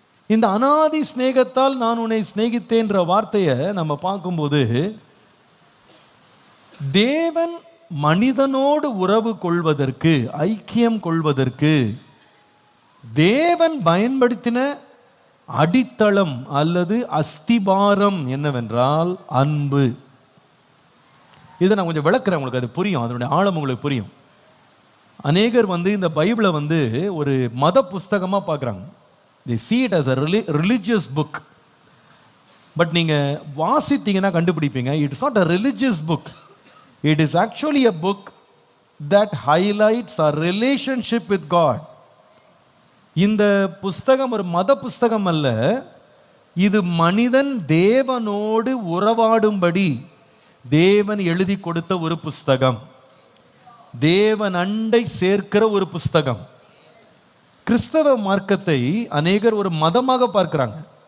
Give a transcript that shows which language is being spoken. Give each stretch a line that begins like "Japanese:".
Tamil: இந்த அநாதி சிநேகத்தால் நான் உன்னை சிநேகித்தேன்ற வார்த்தையை நம்ம பார்க்கும்போது, தேவன் மனிதனோடு உறவு கொள்வதற்கு, ஐக்கியம் கொள்வதற்கு தேவன் பயன்படுத்தின அடித்தளம் அல்லது அஸ்திபாரம் என்னவென்றால் அன்பு. இதை நான் கொஞ்சம் விளக்குறேன், உங்களுக்கு அது புரியும், அதனுடைய ஆழம் உங்களுக்கு புரியும். அநேகர் இந்த பைபிளை ஒரு மத புஸ்தகமாக பார்க்குறாங்க.
English: they see it as a religious book. But
Tamil: நீங்கள் வாசித்தீங்கன்னா கண்டுபிடிப்பீங்க,
English: It's not a religious book. It is actually a book that highlights our relationship with God.
Tamil: இந்த புஸ்தகம் ஒரு மத புஸ்தகம் அல்ல. இது மனிதன் தேவனோடு உறவாடும்படி தேவன் எழுதி கொடுத்த ஒரு புஸ்தகம். தேவன் அண்டை சேர்க்கிற ஒரு புஸ்தகம். கிறிஸ்தவ மார்க்கத்தை அநேகர் ஒரு மதமாக பார்க்கிறாங்க.